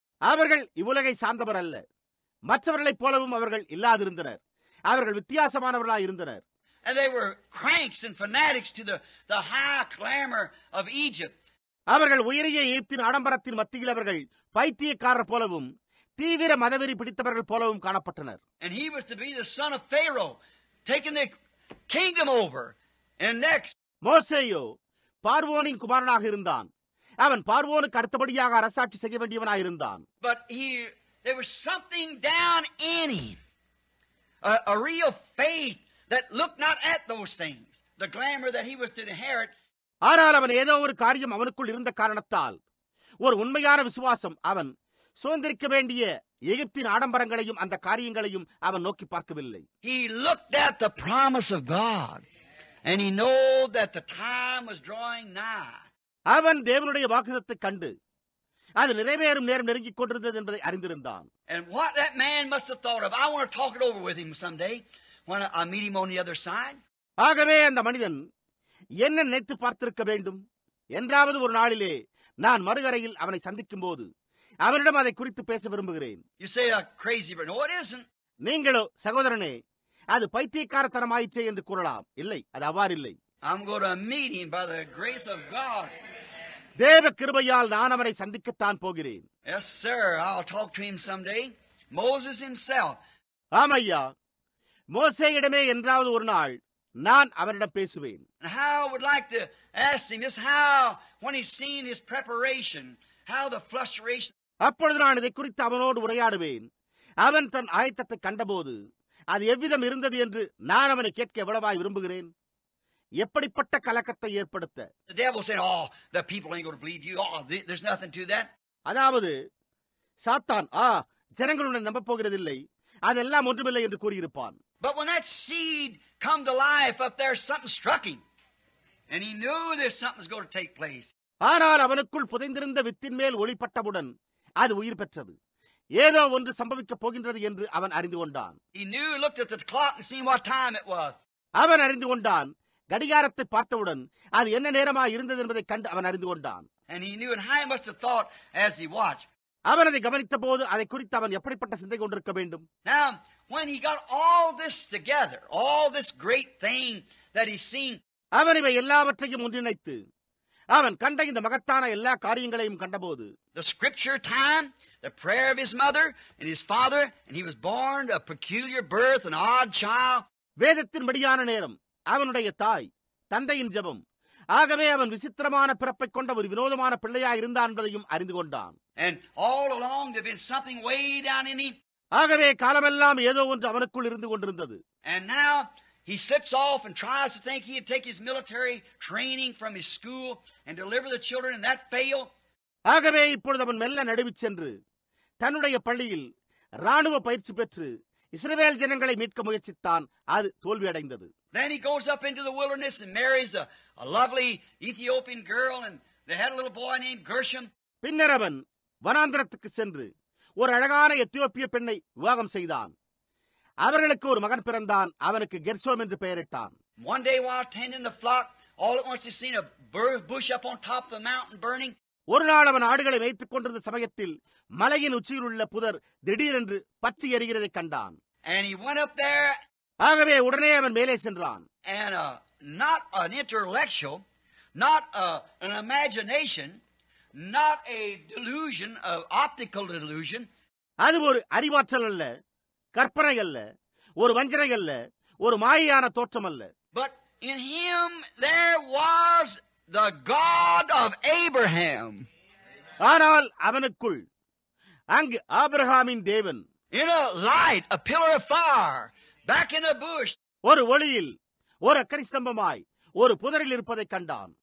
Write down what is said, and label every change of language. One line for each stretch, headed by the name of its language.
Tamil: அவர்கள் இவ்வுலகை சார்ந்தவர் அல்ல, மற்றவர்களைப் போலவும் அவர்கள் இல்லாதிருந்தனர். அவர்கள் வித்தியாசமானவர்களாய் இருந்தனர்.
English: And they were cranks and fanatics to the high clamor of Egypt.
Tamil: அவர்கள் உயரிய எகிப்தின் ஆடம்பரத்தின் மத்தியில் அவர்கள் பைத்தியக்காரர் போலவும் தீவிர மதவெறி பிடித்தவர்கள் போலவும் காணப்பட்டனர்.
English: And he was to be the son of Pharaoh, taking the kingdom over. And next,
Tamil: மோசேயோ பார்வோனின் குமாரனாக இருந்தான். அவன் பார்வோனுக்கு அடுத்தபடியாக அரசாட்சி செய்ய வேண்டியவனாக இருந்தான்.
English: But there was something down in him, a real faith that looked not at those things, the glamour that he was to inherit.
Tamil: ஆனால் அவன் ஏதோ ஒரு காரியம் அவனுக்குள் இருந்த காரணத்தால் ஒரு உண்மையான விசுவாசம் அவன் சுதந்திரிக்க வேண்டிய எகிப்தின் ஆடம்பரங்களையும் அந்த காரியங்களையும் அவன் நோக்கி பார்க்கவில்லை.
English: He looked at the promise of God and he knew that the time was drawing nigh.
Tamil: அவன் தேவனுடைய வாக்குத்தத்தை கண்டு அது நிறைவேறும் நேரம் நெருங்கிக் கொண்டிருந்தது என்பதை அறிந்திருந்தான்.
English: And what that man must have thought of, I want to talk it over with him someday when I meet him on the other side.
Tamil: ஆகவே அந்த மனிதன் என்ன நினைத்து பார்த்திருக்க வேண்டும் என்றாவது ஒரு நாளிலே நான் மறுகரையில் அவனை சந்திக்கும் போது அவனிடம் அதை குறித்து பேச விரும்புகிறேன்.
English: You say crazy, but no, it isn't.
Tamil: நீங்களோ சகோதரனே அது பைத்தியக்காரத்தனமாயிற்றே என்று கூறலாம். இல்லை, அது அவ்வாறில்லை.
English: I'm going to meet him by the grace of God.
Tamil: தேவ கிருபையால் நான் அவனை சந்திக்கத்தான் போகிறேன்.
English: Yes, sir. I'll talk to him someday. Moses himself.
Tamil: ஆமையா, மோசேயிடமே என்றாவது ஒரு நாள் நான் அவனிடம் பேசுவேன்.
English: And how I would like to ask him just how, when he's seen his preparation, how the frustration.
Tamil: அப்பொழுது நான் இதை குறித்து அவனோடு உரையாடுவேன். அவன் தன் ஆயத்தத்தை கண்டபோது அது எவ்விதம் இருந்தது என்று நான் அவனை கேட்க எவ்வளவாய் விரும்புகிறேன். எப்படிப்பட்ட கலக்கத்தை ஏற்படுத்த.
English: The devil said, "Oh, the people ain't going to believe you. Oh, there's nothing to that."
Tamil: அதாவது சாத்தான் ஜனங்கள் உன்னை நம்ப போகிறதில்லை, அதெல்லாம் ஒன்றுமில்லை என்று கூறியிருப்பான்.
English: But when that seed come to life up there, something struck him. And he knew there's something's going to take place.
Tamil: ஆனால் அவனுக்குள் புதைந்திருந்த வித்தின் மேல் ஒளிப்பட்டவுடன் அது உயிர் பெற்றது. ஏதோ ஒன்று சம்பவிக்கப் போகின்றது என்று அவன் அறிந்து கொண்டான்.
English: He knew, looked at the clock and seen what time it was.
Tamil: அவன் அறிந்து கொண்டான். கடிகாரத்தை பார்த்தவுடன் அது என்ன நேரமாக இருந்தது என்பதை கண்டு அவன் அறிந்து கொண்டான்.
English: And he knew, and how he must have thought as he watched.
Tamil: அவன் அதை கவனித்த போது அதை குறித்து அவன் எப்படிப்பட்ட சிந்தை கொண்டிருக்க வேண்டும்.
English: Now, when he got all this together, all this great thing that he's seen,
Tamil: அவன் இவை எல்லாவற்றையும் ஒன்றிணைத்து அவன் கண்ட இந்த மகத்தான எல்லா காரியங்களையும் கண்டபோது,
English: the scripture time, the prayer of his mother and his father, and he was born a peculiar birth, an odd child.
Tamil: வேதத்தின் படியான நேரம், அவனுடைய தாய் தந்தையின் ஜெபம், ஆகவே அவன் விசித்திரமான பிறப்பை கொண்ட ஒரு வினோதமான பிள்ளையாக இருந்தான் என்பதையும் அறிந்து கொண்டான்.
English: And all along there been something way down in him.
Tamil: ஆகவே காலமெல்லாம் ஏதோ ஒன்று அவனுக்குள் இருந்து கொண்டிருந்தது.
English: And now he slips off and tries to think he'd take his military training from his school and deliver the children, and that failed.
Tamil: ஆகவே இப்பொழுது அவன் மெல்ல நடுவிச் சென்று தன்னுடைய பள்ளியில் ராணுவ பயிற்சி பெற்று இஸ்ரவேல் ஜனங்களை மீட்க முயற்சித்தான். அது தோல்வியடைந்தது.
English: Then he goes up into the wilderness and marries a lovely Ethiopian girl, and they had a little boy named Gershom.
Tamil: பின்னர் அவன் வனாந்திரத்துக்கு சென்று ஒரு அழகான எத்தியோப்பிய பெண்ணை விவாகம் செய்தான். அவர்களுக்கு ஒரு மகன் பிறந்தான். அவனுக்கு கெர்சோம் என்று பெயரிட்டான்.
English: One day while tending the flock, all at once he seen a bush up on top of the mountain burning.
Tamil: ஒரு நாள் அவன் ஆடுகளை வைத்துக் கொண்டிருந்த சமயத்தில் மலையின் உச்சியில் உள்ள புதர் திடீரென்று பற்றி எரிகிறதை கண்டான்.
English: And he went up there.
Tamil: ஆகவே உடனே அவன் மேலே சென்றான்.
English: And not an intellectual, not an imagination, not a delusion, of optical delusion.
Tamil: அது ஒரு அறிவாற்றல் அல்ல, கற்பனை அல்ல, ஒரு வஞ்சனை அல்ல, ஒரு மாயையான தோற்றம் அல்ல.
English: But in him there was the God of Abraham.
Tamil: ஆனால் அவனுக்குள் அங்கு ஆபிரகாமின் தேவன்,
English: in a light, a pillar of fire, back in a bush.
Tamil: ஒரு ஒளியில், ஒரு அக்கனி ஸ்தம்பமாய், ஒரு புதரில் இருப்பதை கண்டான்.